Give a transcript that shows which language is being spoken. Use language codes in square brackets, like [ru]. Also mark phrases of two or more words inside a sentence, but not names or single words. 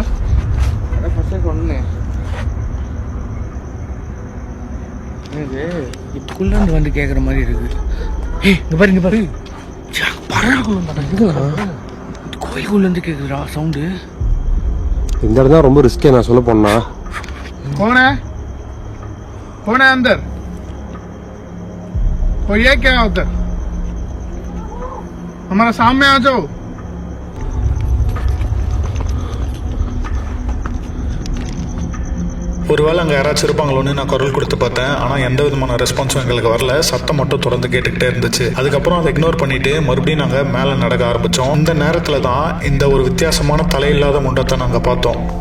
[ta] அதான் ஃபர்ஸ்ட் ஒன்று எனக்கு இதுக்குள்ள இருந்து வந்து கேட்குற மாதிரி இருக்கு. இங்க பாரு கோயிலுக்குள்ள இருந்து கேக்குதுடா சவுண்டு. இந்த இடம் தான் ரொம்ப ரிஸ்கே நான் சொல்ல போனா. [hi] कौन है अंदर? और ये क्या है उधर? हमारा सामने आ जाओ. [ta] ஒருவேளை அங்கே யாராச்சும் இருப்பாங்களோன்னு நான் குரல் கொடுத்து பார்த்தேன். ஆனால் எந்த விதமான ரெஸ்பான்ஸும் எங்களுக்கு வரல. சத்தம் மட்டும் தொடர்ந்து கேட்டுக்கிட்டே இருந்துச்சு. அதுக்கப்புறம் அதை இக்னோர் பண்ணிட்டு மறுபடியும் நாங்கள் மேலே நடக்க ஆரம்பித்தோம். இந்த நேரத்தில் தான் இந்த ஒரு வித்தியாசமான தலையில்லாத முண்டத்தை நாங்கள் பார்த்தோம்.